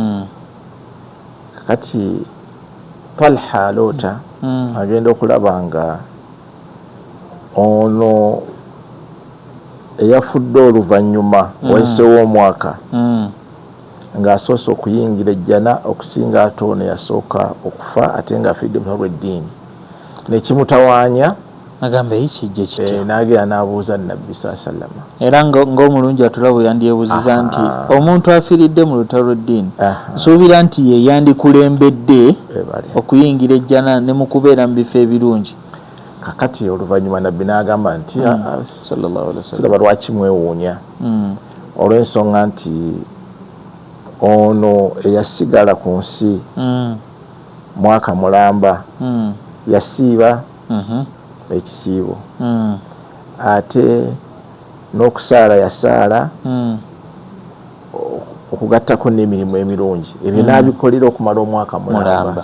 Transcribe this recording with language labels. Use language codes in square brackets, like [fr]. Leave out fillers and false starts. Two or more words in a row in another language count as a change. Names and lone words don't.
[lg] Kati Talha aloota agenda okulaba nga ono eyafudde oluvannyuma wayisewo omwaka ng'asoose okuyingira ejjana okusinga ate ono yasooka okufa ate ng'afidde mu lutalo lw'eddiini. Nekimutawaanya agamba ekijja kityo, n'agenda n'abuuza Nabbi [ar] صلى الله عليه وسلم, [lg] era ng'omulungi atulaba yandyebuuziza nti omuntu afiiridde mu lutalo lw'eddiini nsuubira nti ye yandikulembedde okuyingira ejjana ne mu kubeera mu bifo ebirungi. Kakati oluvannyuma Nabbi n'agamba nti [ar] صلى الله عليه وسلم [lg] siraba lwaki mwewuunya, olw'ensonga nti ono eyasigala ku nsi mwaka mulamba yasiiba ekisiibo, ate n'okusaala yasaala, okugattako n'emirimu emirungi, ebyo n'abikolera okumala omwaka mulamba.